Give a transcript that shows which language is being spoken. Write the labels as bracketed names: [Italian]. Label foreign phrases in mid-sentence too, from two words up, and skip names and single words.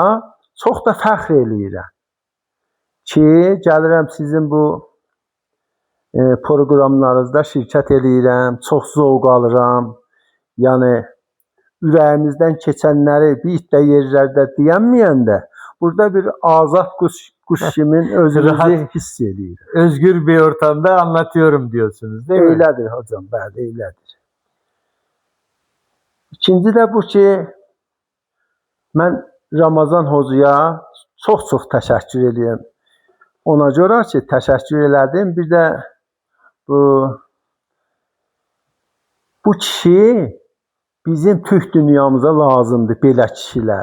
[Azerbaijani] Çox da fəxr eləyirəm ki, gəlirəm sizin bu proqramlarınızda şirkət eləyirəm, çox zövq alıram. Yəni, ürəyimizdən keçənləri bir də yerlərdə deyənməyəndə, burada bir azad kuş kimin özünüzü hiss edir. [Turkish] Özgür bir ortamda anlatıyorum diyorsunuz değil mi? [Azerbaijani] Eylədir hocam, bəli, eylədir. İkinci də bu ki, mən Ramazan hocaya çox təşəkkür edirəm. Ona görə ki, təşəkkür elədim. Bir də bu kişi bizim Türk dünyamıza lazımdır belə kişilər.